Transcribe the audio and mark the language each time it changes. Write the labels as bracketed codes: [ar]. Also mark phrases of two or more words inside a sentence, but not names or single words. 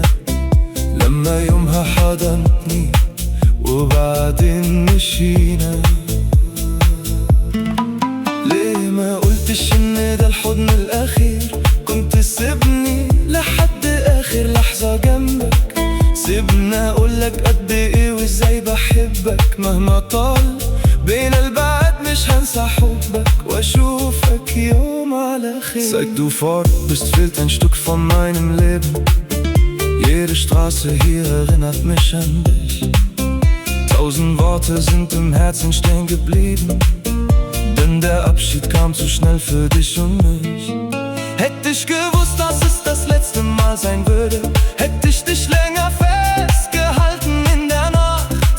[ar] لما يومها حضنتني وبعدين مشينا، ليه ما قلتش إن ده الحضن الأخير؟ كنت سيبني لحد آخر لحظة جنبك، سيبني أقولك قد إيه وإزاي بحبك. مهما طال بين البعد مش هنسى حبك، واشوفك يوم على خير. [de] Seit du fort bist, fehlt ein Stück von meinem Leben. Jede Straße hier erinnert mich an dich. 1000 Worte sind im Herzen stehen geblieben, denn der Abschied kam zu schnell für dich und mich. Hätte ich gewusst, dass es das letzte Mal sein würde, hätte ich dich länger festgehalten in der Nacht.